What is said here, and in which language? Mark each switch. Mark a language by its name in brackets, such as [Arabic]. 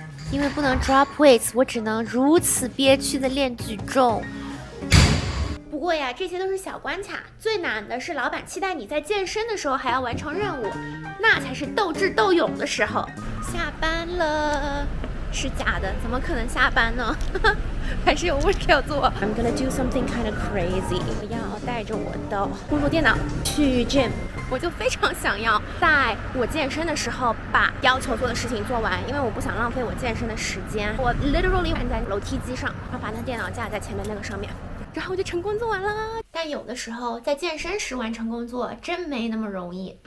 [Chinese] 因为不能 [English] drop weights， [Chinese] 我只能如此憋屈的练举重。不过呀，这些都是小关卡，最难的是老板期待你在健身的时候还要完成任务，那才是斗智斗勇的时候。下班了。是假的，怎么可能下班呢？还是有 work 要做。 [English] I'm gonna do something kind of crazy。 [Chinese] 我要带着我的工作电脑去 gym。我就非常想要在我健身的时候把要求做的事情做完，因为我不想浪费我健身的时间。我 literally 站在楼梯机上，然后把那电脑架在前面那个上面，然后我就成功做完了。但有的时候在健身时完成工作真没那么容易。